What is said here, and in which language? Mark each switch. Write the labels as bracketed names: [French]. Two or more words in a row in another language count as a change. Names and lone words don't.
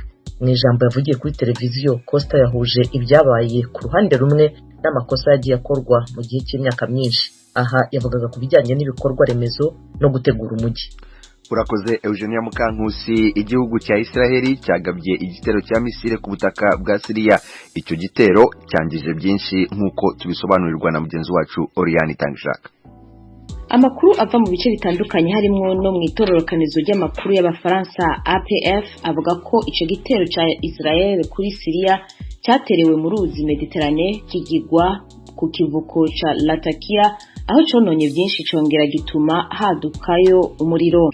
[Kinyarwanda] Mu ijambo yavugiye kuri televiziyo, Costa yahuje ibyabaye ku ruhande rumwe n'amakosa yagiye akorwa mu gihe cy'imyaka myinshi. Aha yavugaga ku bijyanye n'ibikorwa remezo no gutegura umujyi. Urakoze Eugenia Mukankusi. Igihugu cya Israel cyagabye igitero cya misile ku butaka bwa Syria. Icyo gitero cyangije byinshi nk'uko tubisobanurirwa na mugenzi wacu Oriane Tangishaka. Amakuru ava mu bice bitandukanye harimo no mu itororokanizo ry'amakuru y'Abafaransa APF avuga ko icyo gitero cya Israel kuri Syria cyaterewe mu ruzi Mediterane kigigwa ku kivuko ca Latakia, aho cononye byinshi congera gituma hadukayo umuriro.